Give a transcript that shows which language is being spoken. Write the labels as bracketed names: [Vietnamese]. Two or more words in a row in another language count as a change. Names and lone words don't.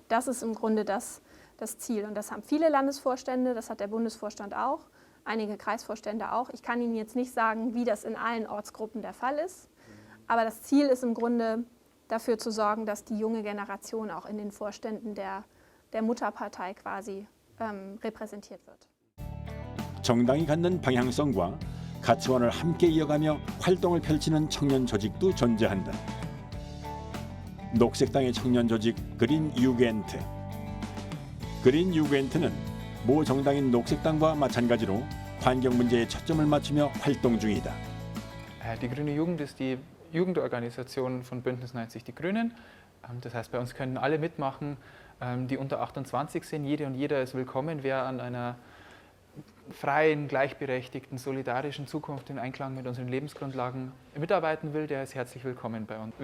[German] Das ist im Grunde das Ziel. Und das haben viele Landesvorstände, das hat der Bundesvorstand auch, einige Kreisvorstände auch. Ich kann Ihnen jetzt nicht sagen, wie das in allen Ortsgruppen der Fall ist. Aber das Ziel ist im Grunde, dafür zu sorgen, dass die junge Generation auch in den Vorständen der Mutterpartei quasi repräsentiert wird. [Korean] 정당이 갖는 방향성과 가치관을 함께 이어가며 활동을 펼치는 청년 조직도 존재한다. 녹색당의 청년 조직 그린 유겐트. 그린 유겐트는 모 정당인 녹색당과 마찬가지로 환경 문제에 초점을 맞추며 활동 중이다. [German] Die Grüne Jugend ist die Jugendorganisation von Bündnis 90 Die Grünen. Das heißt, bei uns können alle mitmachen, die unter 28 sind. Jede und jeder ist willkommen, wer an einer freien, gleichberechtigten, solidarischen Zukunft im Einklang mit unseren Lebensgrundlagen mitarbeiten will, der ist herzlich willkommen bei uns.